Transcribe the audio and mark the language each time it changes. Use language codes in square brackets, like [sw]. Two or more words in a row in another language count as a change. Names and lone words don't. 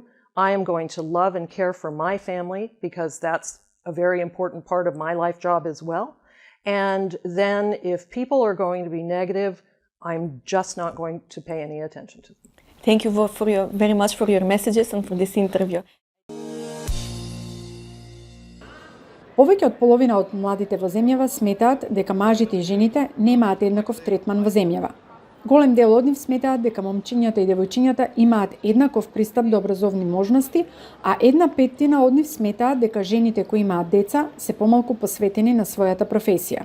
[en] I am going to love and care for my family because that's a very important part of my life job as well. And then if people are going to be negative, I'm just not going to pay any attention to them. Thank you very much for your messages and for this interview. [mk] Повеќе од половина од младите во земјава сметаат дека мажите и жените немаат еднаков третман во земјава. Голем дел од нив сметаат дека момчињата и девојчињата имаат еднаков пристап до образовни можности, а 1/5 од нив сметаат дека жените кои имаат деца се помалку посветени на својата професија.